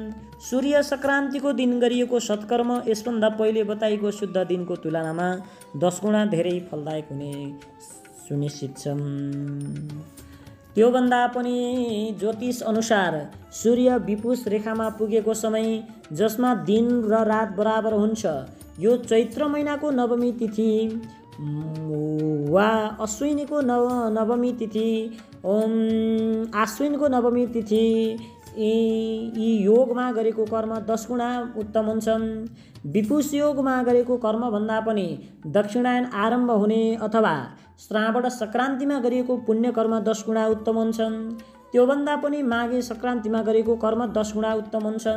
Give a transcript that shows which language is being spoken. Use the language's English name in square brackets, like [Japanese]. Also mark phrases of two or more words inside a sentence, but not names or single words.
[Nepali] सूर्य सङ्क्रान्तिको दिन गरिएको सत्कर्म यसभन्दा पहिले बताइएको शुद्ध दिनको तुलनामा 10 गुणा धेरै फलदायक हुने सुनिश्चित छन्। त्योभन्दा पनि ज्योतिष अनुसार सूर्य विपुष रेखामा पुगेको समय जसमा दिन र रात बराबर हुन्छ, यो चैत्र महिनाको नवमी तिथि वा अश्विनको नवमी तिथि आश्विनको नवमी तिथि यी योगमा गरेको कर्म 10 गुणा उत्तम हुन्छन्। विपुष योगमा गरेको कर्मभन्दा पनि दक्षिणायन आरम्भ हुने अथवा श्रावण सङ्क्रान्तिमा गरिएको पुण्य कर्म 10 गुणा उत्तम हुन्छन्। त्योभन्दा पनि माघे सङ्क्रान्तिमा गरेको कर्म 10 गुणा उत्तम हुन्छन्।